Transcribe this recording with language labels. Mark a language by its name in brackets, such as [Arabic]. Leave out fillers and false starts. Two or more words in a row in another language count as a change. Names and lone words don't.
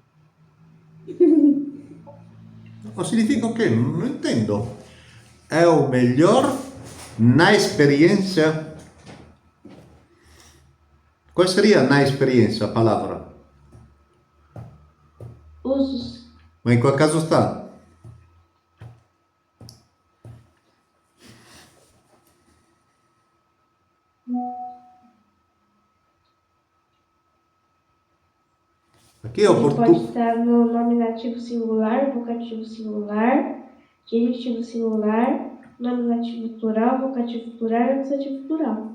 [Portuguese] Não significa o quê? Não entendo. É o melhor na experiência. Qual seria na experiência a palavra? Usos. [Italian] Ma in qual caso sta? [Portuguese] Aqui é o Ele pode português. estar no nominativo singular, vocativo singular, genitivo singular, nominativo plural, vocativo plural e acusativo plural.